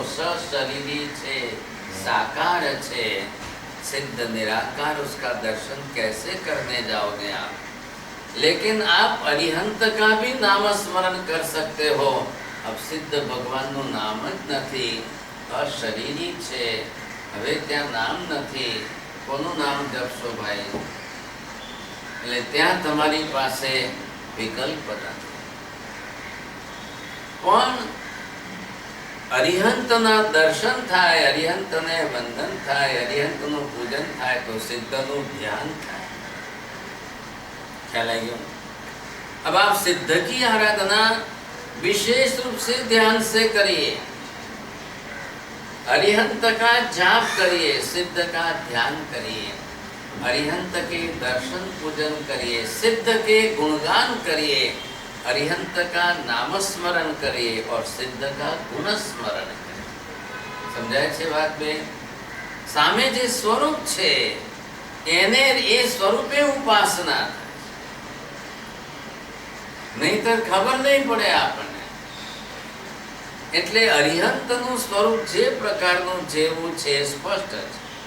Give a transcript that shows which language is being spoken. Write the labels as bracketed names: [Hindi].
[Gujarati] સશરીરી છે, [Hindi] साकार है, सिद्ध निराकार, उसका दर्शन कैसे करने जाओगे आप? लेकिन आप अरिहंत का भी नाम स्मरण कर सकते हो. अब [Gujarati] सिद्ध भगवान નું નામ જ નથી, અશરીરી છે, હવે ત્યાં નામ નથી, કોનું નામ જપશો ભાઈ? એટલે ત્યાં તમારી પાસે વિકલ્પ નથી. પણ અરિહંતના દર્શન થાય, અરિહંતને વંદન થાય, અરિહંતનું પૂજન થાય તો સિદ્ધનું ધ્યાન થાય. ખ્યાલ આવ્યો? [Hindi] अब आप सिद्ध की आराधना विशेष रूप से ध्यान से करिए, अरिहंत का जाप करिए, सिद्ध का ध्यान करिए, अरिहंत के दर्शन पूजन करिए, सिद्ध के गुणगान करिए, अरिहंत का नाम स्मरण करिए और सिद्ध का गुण स्मरण करिए. [Gujarati] समझाय છે વાત બે? સામે જે સ્વરૂપ છે એને એ સ્વરૂપે ઉપાસના, નહીતર ખબર નહીં પડે આપણને. એટલે અરિહંતનું સ્વરૂપ જે પ્રકારનું જેવું છે સ્પષ્ટ છે.